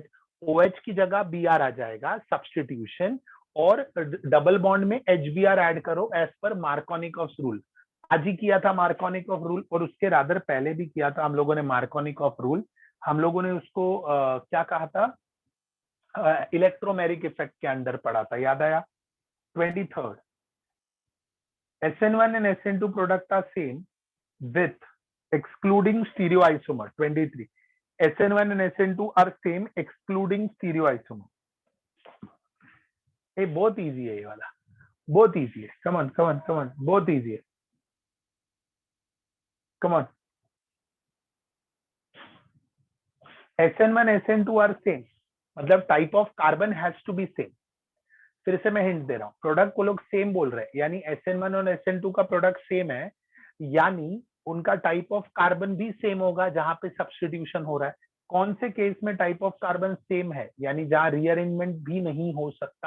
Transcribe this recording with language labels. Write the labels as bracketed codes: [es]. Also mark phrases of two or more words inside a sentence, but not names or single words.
[hi] OH की जगह Br आ जाएगा, सब्स्टिट्यूशन, और [en] double bond [hi] में HBr ऐड करो [en] as per Markovnikov rule. [hi] आज ही किया था [en] Markovnikov rule, [hi] और उसके रादर पहले भी किया था हम लोगों ने [en] Markovnikov rule. [hi] हम लोगों ने उसको क्या कहा था? [en] electromeric effect [hi] के अंदर पढ़ा था, याद आया? [en] 23rd, SN1 and SN2 product are same, with excluding stereoisomer 23. SN1 and SN2 are same excluding stereoisomer. [hi] ये बहुत इजी है, ये वाला बहुत इजी है. [en] Come on, come on, come on. [hi] बहुत इजी है. [en] Come on. SN1 SN2 are same. [hi] मतलब [en] type of carbon has to be same. [hi] फिर से मैं हिंट दे रहा हूँ, प्रोडक्ट को लोग सेम बोल रहे हैं, यानी SN1 और SN2 का [en] product same [hi] है, यानी उनका [en] type of carbon [hi] भी सेम होगा जहां पे सब्स्टिट्यूशन हो रहा है. कौन से केस में [en] type of carbon same [hi] है, यानी जहां रीअरेंजमेंट भी नहीं हो सकता.